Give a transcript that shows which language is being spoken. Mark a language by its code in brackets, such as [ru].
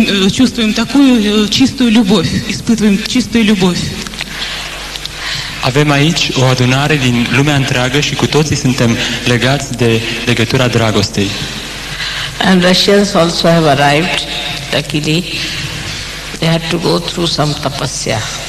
[ru] чувствуем такую чистую любовь, испытываем чистую любовь. [ro] Avem aici o adunare din lumea întreagă și cu toții suntem legați de legătura dragostei. [en] And Russians also have arrived, luckily. They had to go through some tapasya.